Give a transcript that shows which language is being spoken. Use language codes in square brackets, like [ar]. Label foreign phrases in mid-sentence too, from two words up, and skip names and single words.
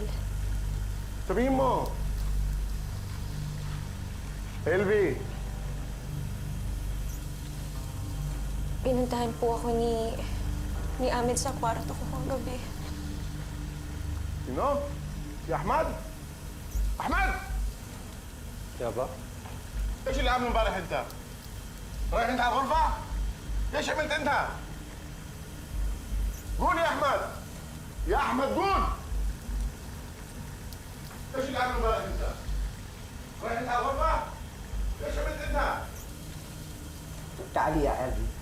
[tl] Sabihin mo. Elvi, Pinuntahan po ako ni Ahmed sa kwarto ko kagabi. sino? Si Ahmad? Ahmad! [ar] يابا ايش اللي عامله امبارح انت؟ رايح انت على الغرفة؟ ايش عملت انت؟ قول يا احمد! يا احمد قول! ايش اللي عامله امبارح انت؟ رايح انت على الغرفة؟ ايش عملت انت؟ تعالي يا أبي.